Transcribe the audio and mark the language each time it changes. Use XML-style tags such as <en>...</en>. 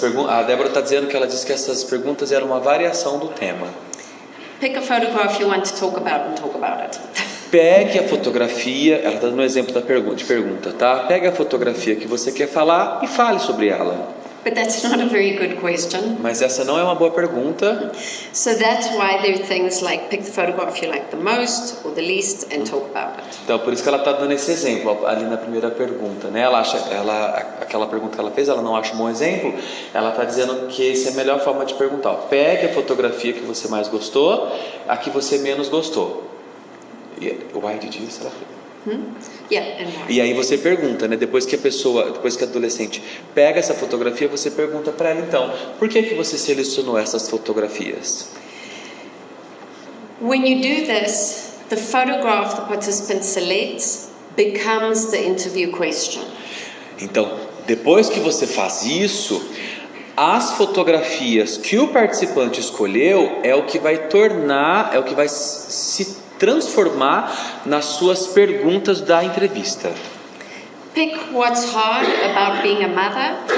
<pt>A Débora está dizendo que ela disse que essas perguntas eram uma variação do tema.</pt> <en>Pick a photograph you want to talk about and talk about it.</en> <pt>Pegue a fotografia, ela está dando um exemplo de pergunta, tá? Pegue a fotografia que você quer falar e fale sobre ela.</pt> <en>But that's not a very good question.</en> <pt>Mas essa não é uma boa pergunta.</pt> <en>So that's why there are things like pick the photograph you like the most or the least and talk about it.</en> <pt>Então, por isso que ela está dando esse exemplo ali na primeira pergunta, né? Aquela pergunta que ela fez, ela não acha um bom exemplo. Ela está dizendo que essa é a melhor forma de perguntar. Pegue a fotografia que você mais gostou, a que você menos gostou.</pt> <en>Why did you select it?</en> <pt>E aí você pergunta, né? Depois que a adolescente pega essa fotografia, você pergunta para ela, então, por que você selecionou essas fotografias?</pt> <en>When you do this, the photograph the participant selects becomes the interview question.</en> <pt>Então, depois que você faz isso, as fotografias que o participante escolheu é o que vai se transformar nas suas perguntas da entrevista.</pt> <en>Pick what's hard about being a mother.</en>